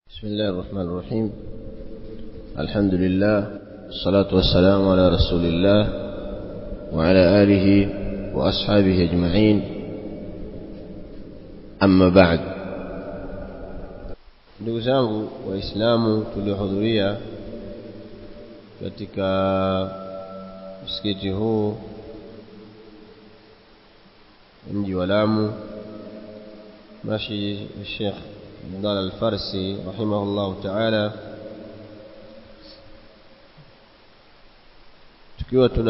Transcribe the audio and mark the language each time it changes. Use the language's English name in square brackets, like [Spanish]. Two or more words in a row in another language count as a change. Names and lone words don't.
[Arabic] بسم الله الرحمن الرحيم. الحمد لله والصلاة والسلام على رسول الله وعلى آله وأصحابه أجمعين. أما بعد. [Swahili] ndugu zangu waislamu tuliohudhuria katika msikiti huu mji wa Lamu, mashi Sheikh Abdallah Al-Farsi [Arabic] رحمه الله تعالى, [Swahili] tukiwa